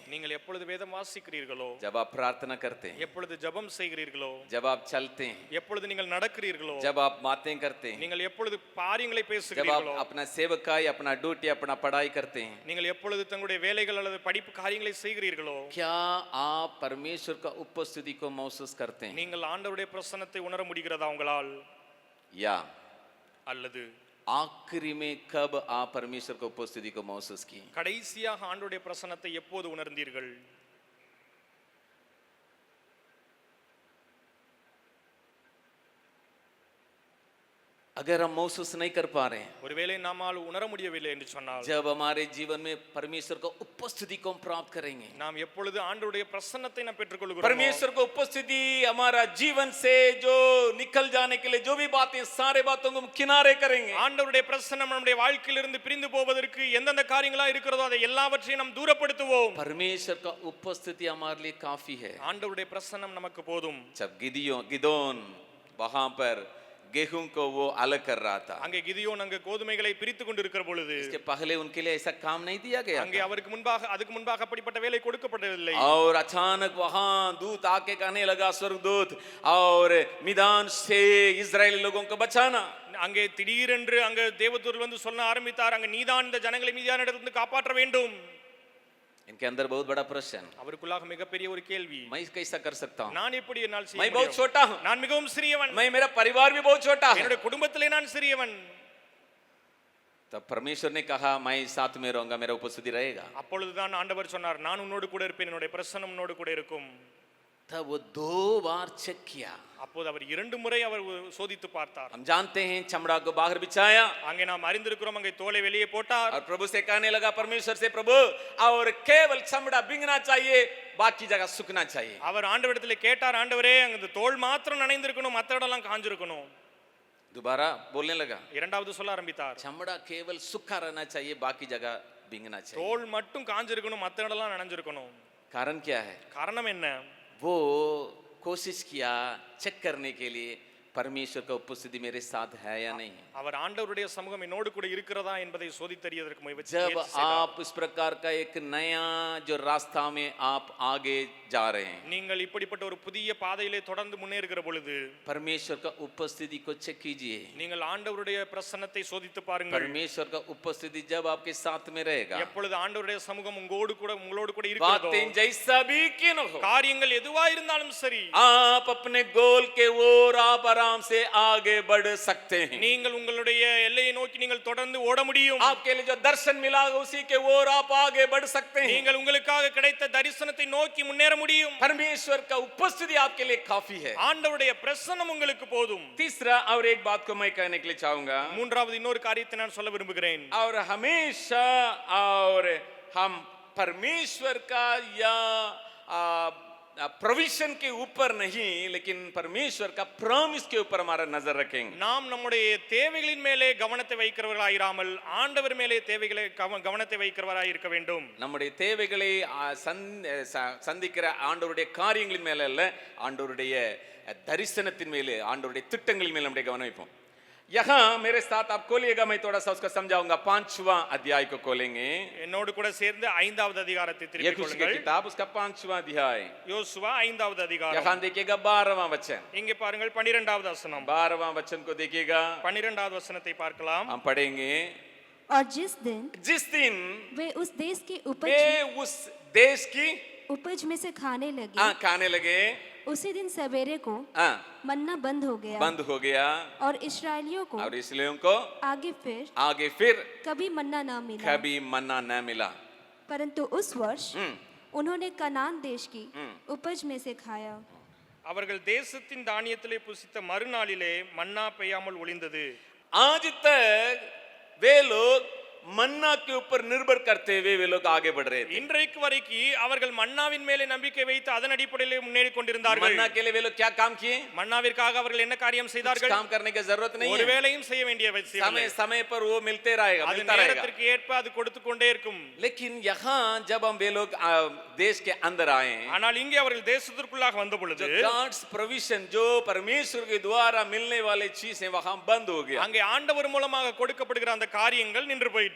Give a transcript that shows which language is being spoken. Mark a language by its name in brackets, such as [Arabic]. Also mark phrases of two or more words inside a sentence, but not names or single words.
[Tamil] நீங்கள் எப்பொழுது வேதம் வாசிக்கிறீர்களோ, [Hindi] जब आप प्रार्थना करते हैं, [Tamil] எப்பொழுது ஜெபம் செய்கிறீர்களோ, [Hindi] जब आप चलते हैं, [Tamil] எப்பொழுது நீங்கள் நடக்கிறீர்களோ, [Hindi] जब आप बातें करते हैं, [Tamil] நீங்கள் எப்பொழுது காரியங்களை [Hindi] जब आप [Tamil] பேசுகிறீர்களோ, [Hindi] अपना सेवकाई अपना ड्यूटी अपना पढ़ाई करते हैं, [Tamil] நீங்கள் எப்பொழுது தங்களுடைய வேலைகள் அல்லது படிப்பு காரியங்களை செய்கிறீர்களோ, [Hindi] क्या आप परमेश्वर का उपस्थिति को महसूस करते हैं? [Tamil] நீங்கள் ஆண்டவருடைய பிரசன்னத்தை உணர முடிகிறதா உங்களால்? [Hindi] या [Tamil] அல்லது [Hindi] आखिरी में कब आप परमेश्वर की उपस्थिति को महसूस किए? [Tamil] கடைசியாக ஆண்டவருடைய பிரசன்னத்தை எப்போது உணர்ந்தீர்கள்? [Hindi] अगर हम महसूस नहीं कर पा रहे हैं, [Tamil] ஒருவேளை நம்மால் உணர முடியவில்லை என்று சொன்னால், [Hindi] जब हमारे जीवन में परमेश्वर को उपस्थिति को हम प्राप्त करेंगे, [Tamil] நாம் எப்பொழுது ஆண்டவருடைய பிரசன்னத்தை நாம் பெற்றுக்கொள்கிறோம், [Hindi] परमेश्वर को उपस्थिति हमारा जीवन से जो निकल जाने के लिए जो भी बातें सारे बातों को हम किनारे करेंगे, [Tamil] ஆண்டவருடைய பிரசன்னம் நம்முடைய வாழ்க்கையிலிருந்து பிரிந்து போவதற்கு எந்தெந்த காரியங்களா இருக்கிறதோ அதை எல்லாவற்றையும் நாம் தூரப்படுத்துவோம். [Hindi] परमेश्वर का उपस्थिति हमारे लिए काफी है। [Tamil] ஆண்டவருடைய பிரசன்னம் நமக்கு போதும். [Hindi] जब गिदोन वहां पर गेहूं को वो अलग कर रहा था, [Tamil] அங்கே கிதியோன் அங்கே கோதுமைகளை பிரித்து கொண்டிருக்கிற பொழுது [Hindi] इसके पहले उनके लिए ऐसा काम नहीं दिया गया [Tamil] அங்கே அவருக்கு முன்பாக அதுக்கு முன்பாக அப்படிப்பட்ட வேலை கொடுக்கப்படவில்லை. [Hindi] और अचानक वहां दूत आके कहने लगा, स्वर्गदूत, और मिदान से इजरायली लोगों को बचाना। [Tamil] அங்கே திடீரென்று அங்கே தேவதூதர் வந்து சொல்ல ஆரம்பித்தார், அங்கே நீதான் இந்த ஜனங்களை மீதியானிடத்திலிருந்து காப்பாற்ற வேண்டும். [Hindi] इनके अंदर बहुत बड़ा प्रश्न, [Tamil] அவருக்குள்ளாக மிகப்பெரிய ஒரு கேள்வி, [Hindi] मैं कैसा कर सकता हूँ? [Tamil] நான் எப்படி என்னால் செய்ய [Hindi] मैं बहुत [Tamil] முடியும்? [Hindi] छोटा हूँ, [Tamil] நான் மிகவும் சிறியவன், [Hindi] मैं मेरा परिवार भी बहुत छोटा है। [Tamil] என்னுடைய குடும்பத்திலே நான் சிறியவன். [Hindi] तब परमेश्वर ने कहा, मैं साथ में रहूंगा, मेरा उपस्थिति रहेगा। [Tamil] அப்பொழுதுதான் ஆண்டவர் சொன்னார், நான் உன்னோடு கூட இருப்பேன், என்னுடைய பிரசன்னம் உன்னோடு கூட இருக்கும். [Hindi] तब वो 2 बार चेक किया। [Tamil] அப்போது அவர் 2 முறை அவர் சோதித்து பார்த்தார். [Hindi] हम जानते हैं, चमड़ा को बाहर बिछाया [Tamil] அங்கே நாம் அறிந்திருக்கிறோம், அங்கே தோலை வெளியே போட்டார். [Hindi] और प्रभु से कहने लगा, परमेश्वर से, प्रभु, और केवल चमड़ा भीगना चाहिए, बाकी जगह सूखना चाहिए। [Tamil] அவர் ஆண்டவரிடத்திலே கேட்டார், ஆண்டவரே அங்க தோல் மாத்திரம் நனைந்திருக்கணும், மற்ற இடம்லாம் காஞ்சிருக்கணும். [Hindi] दोबारा बोलने लगा, [Tamil] இரண்டாவது சொல்ல ஆரம்பித்தார், [Hindi] चमड़ा केवल सूखा रहना चाहिए, बाकी जगह भीगना चाहिए। [Tamil] தோல் மட்டும் காஞ்சிருக்கணும், மற்ற இடம்லாம் நனைஞ்சிருக்கணும். [Hindi] कारण क्या है? [Tamil] காரணம் என்ன? [Hindi] वो कोशिश किया चेक करने के लिए, परमेश्वर का उपस्थिति मेरे साथ है या नहीं। [Tamil] அவர் ஆண்டவருடைய சமூகம் என்னோடு கூட இருக்கிறதா என்பதை சோதித்தறியதற்கு முயற்சி [Hindi] जब [Tamil] செய்தார். [Hindi] आप इस प्रकार का एक नया जो रास्ता में आप आगे जा रहे हैं, [Tamil] நீங்கள் இப்படிப்பட்ட ஒரு புதிய பாதையிலே தொடர்ந்து முன்னேறுகிற பொழுது [Hindi] परमेश्वर का उपस्थिति को चेक कीजिए। [Tamil] நீங்கள் ஆண்டவருடைய பிரசன்னத்தை சோதித்து பாருங்கள். [Hindi] परमेश्वर का उपस्थिति जब आपके साथ में रहेगा, [Tamil] எப்பொழுது ஆண்டவருடைய சமூகம் உங்களோடு கூட இருக்கிறதோ, [Hindi] बातें जैसा भी क्यों न हो, [Tamil] காரியங்கள் எதுவா இருந்தாலும் சரி, [Hindi] आप अपने गोल के ओर आप आराम से आगे बढ़ सकते हैं। [Tamil] நீங்கள் உங்களுடைய எல்லையை நோக்கி நீங்கள் தொடர்ந்து ஓட முடியும். [Hindi] आपके लिए जो दर्शन मिला उसी के ओर आप आगे बढ़ सकते हैं। [Tamil] நீங்கள் உங்களுக்காக கிடைத்த தரிசனத்தை நோக்கி முன்னேற முடியும். [Hindi] परमेश्वर का उपस्थिति आपके लिए काफी है। [Tamil] ஆண்டவருடைய பிரசன்னம் உங்களுக்கு போதும். [Hindi] तीसरा और एक बात को मैं कहने के लिए चाहूंगा, [Tamil] மூன்றாவது இன்னொரு காரியத்தை நான் சொல்ல விரும்புகிறேன். [Hindi] और हमेशा और हम परमेश्वर का या प्रोविजन के ऊपर नहीं, लेकिन परमेश्वर का प्रॉमिस के ऊपर हमारा नजर रखेंगे। [Tamil] நாம் நம்முடைய தேவைகளின் மேலே கவனத்தை வைக்கிறவர்களாயிராமல் ஆண்டவர் மேலே தேவைகளை கவனத்தை வைக்கிறவராய் இருக்க வேண்டும். நம்முடைய தேவைகளை சந்திக்கிற ஆண்டவருடைய காரியங்களின் மேல அல்ல, ஆண்டவருடைய தரிசனத்தின் மேலே, ஆண்டவருடைய திட்டங்களின் மேல் நம்முடைய கவனம் வைப்போம். [Hindi] यहाँ मेरे साथ आप खोलिएगा, मैं थोड़ा सा उसको समझाऊंगा। 5वां अध्याय को खोलेंगे, [Tamil] என்னோடு கூட சேர்ந்து 5வது அதிகாரத்தை திருப்பிக் [Hindi] यहोशू की [Tamil] கொள்ளுங்கள். [Hindi] किताब उसका 5वां अध्याय। [Tamil] யோசுவா 5வது அதிகாரம். [Hindi] यहाँ देखिएगा 12वां वचन, [Tamil] இங்கே பாருங்கள் 12வது வசனம். [Hindi] 12वां वचन को देखिएगा, [Tamil] 12வது वचனத்தை பார்க்கலாம். [Hindi] हम पढ़ेंगे। और जिस दिन वे उस देश की उस देश की उपज में से खाने लगे, खाने लगे, उसी दिन सवेरे को मन्ना बंद हो गया और इस्राएलियों को और इसलिए उनको आगे फिर कभी मन्ना न मिला, परंतु उस वर्ष उन्होंने कनान देश की उपज में से खाया। [Tamil] அவர்கள் தேசத்தின் தானியத்திலே புசித்த மறுநாளிலே மன்னா பெய்யாமல் ஒளிந்தது. [Hindi] आज तक वे लोग मन्ना के ऊपर निर्भर करते हुए वे लोग आगे बढ़ रहे थे। [Tamil] இன்றைக்கு வரைக்கும் அவர்கள் மன்னாவின் மேலே நம்பிக்கை வைத்து அதன் அடிப்படையிலே முன்னேறி கொண்டிருந்தார்கள். [Hindi] मन्ना के लिए वे लोग क्या काम किए? [Tamil] மன்னாவிற்காக அவர்கள் என்ன காரியம் செய்தார்கள்? [Hindi] काम करने की जरूरत नहीं है, [Tamil] ஒரு வேளையும் செய்ய வேண்டிய அவசியம் இல்லை. [Hindi] समय पर वो मिलते रहेगा, [Tamil] அது [Hindi] मिलता रहेगा। [Tamil] நேரத்திற்கு ஏற்ப அது கொடுத்து கொண்டே இருக்கும். [Hindi] लेकिन यहाँ जब हम वे लोग देश के अंदर आए, [Tamil] ஆனால் இங்கே அவர்கள் தேசத்திற்குள்ளாக வந்த பொழுது [English] God's provision [Hindi] जो परमेश्वर के द्वारा मिलने वाली चीजें वहां बंद हो गया। [Tamil] அங்கே ஆண்டவர் மூலமாக கொடுக்கப்படுகிற அந்த காரியங்கள் நின்று போயிற்று.